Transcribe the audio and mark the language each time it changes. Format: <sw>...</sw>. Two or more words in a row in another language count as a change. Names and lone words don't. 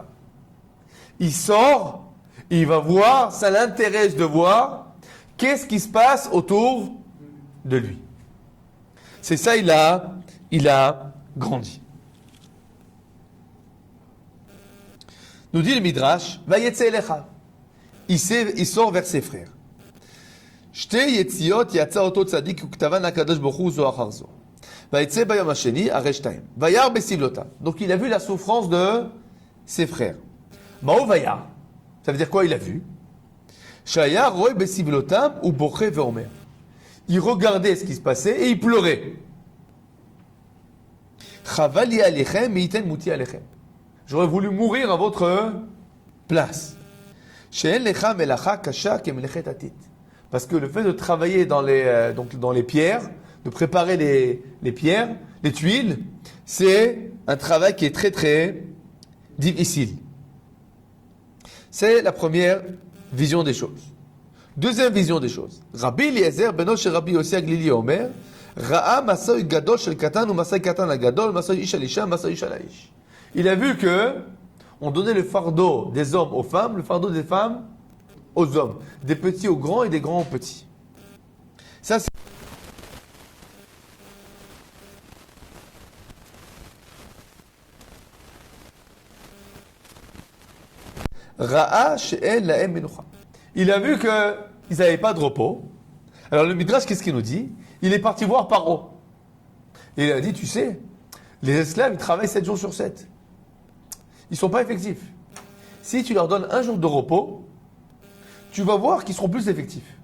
<fr>Il sort, il va voir, ça l'intéresse de voir qu'est-ce qui se passe autour de lui. C'est ça, il a grandi. Nous dit le Midrash,</fr> <he>ויצא אליו.</he> <fr>Il sort vers ses frères.</fr> <he>שתי יציאות יצא אותו צדיק וכתבן הקדוש ברוך הוא זו אחר זו. ויצא ביום השני הרי שתיים. וירא בסבלותם.</he> <fr>Donc il a vu la souffrance de ses frères.</fr> <he>מהו וירא?</he> <fr>Ça veut dire quoi il a vu?</fr> <he>שהיה רואה בסבלותם ובוכה ואומר.</he> <fr>Il regardait ce qui se passait et il pleurait.</fr> <he>חבל לי עליכם מי ייתן מותי עליכם.</he> <fr>J'aurais voulu mourir à votre place.</fr> <he>שאין לך מלאכה קשה כמלאכת עתיד.</he> <fr>Parce que le fait de travailler dans les pierres, de préparer les pierres, les tuiles, c'est un travail qui est très très difficile. C'est la première vision des choses. Deuxième vision des choses.</fr> <he>רבי אליעזר בנו של רבי יוסי הגלילי אומר, ראה משא גדול של קטן ומשא קטן על גדול, משא איש על אשה, משא איש על איש.</he> <fr>Il a vu que on donnait le fardeau des hommes aux femmes, le fardeau des femmes aux hommes, des petits aux grands et des grands aux petits. Ça, c'est</fr> <he>ראה שאין להם מנוחה.</he> <fr>Il a vu qu'ils n'avaient pas de repos. Alors le Midrash, qu'est-ce qu'il nous dit? Il est parti voir Paro. Et il a dit, tu sais, les esclaves, ils travaillent 7 jours sur 7. Ils ne sont pas effectifs. Si tu leur donnes un jour de repos, tu vas voir qu'ils seront plus effectifs.</fr>